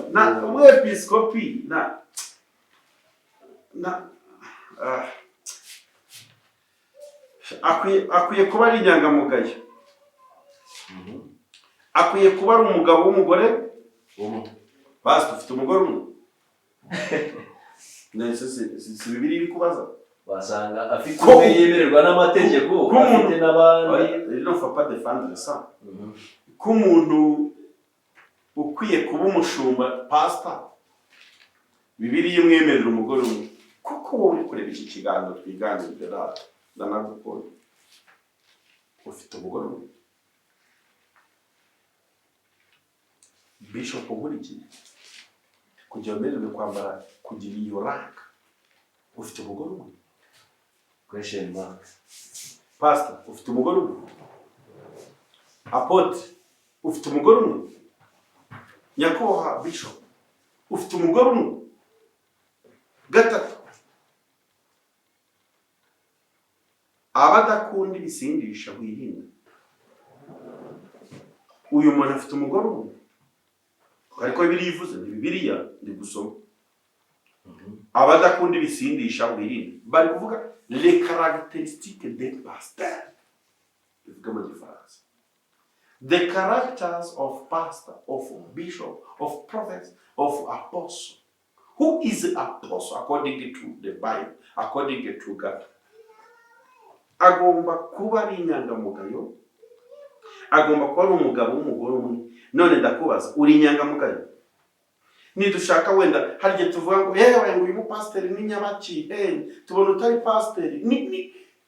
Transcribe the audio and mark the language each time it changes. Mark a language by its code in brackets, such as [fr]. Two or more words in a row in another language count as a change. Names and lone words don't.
[rw] Na umwepiskopi akwiye kuba ari inyangamugayo. Akwiye kuba ari umugabo w'umugore umwe. Basi ufite umugore umwe. Si Bibiliya iri kubaza. Wasanga afite umwe yemererwa n'amategeko, afite n'abandi. [fr] Il ne faut pas défendre ça. [rw] K'umuntu ukwiye kuba umushumba pastor, Bibiliya imwemerera umugore umwe. Kuko wowe uri kureba iki kiganiro twiganirira ndanagukora. Ufite umugore umwe. Bishop nkurikiye kugira umererwe kwambara kugira iyo rank, ufite umugore umwe? [en] Question mark. [rw] Pastor, ufite umugore umwe? Apotre, ufite umugore umwe? Nyakubahwa Bishop, ufite umugore umwe? 3, abadakunda ibisindisha wirinda. Uyu muntu afite umugore umwe? Ariko Bibiliya ivuze, ni Bibiliya ndi gusoma. Abadakunda ibisindisha wirinda. Bari kuvuga [fr] les caractéristiques des pasteurs. [rw] Bivuga mu Gifaransa. [en] The characters of pastor, of bishop, of prophet, of apostle. Who is the apostle according to the Bible, according to God? [rw] Agomba kuba ari inyangamugayo. Agomba kuba ari umugabo w'umugore umwe. None ndakubaza, uri inyangamugayo? Nidushaka wenda harije tuvuga ngo yewe ngo uyu pastor ni nyabaki, tubona utari pastor.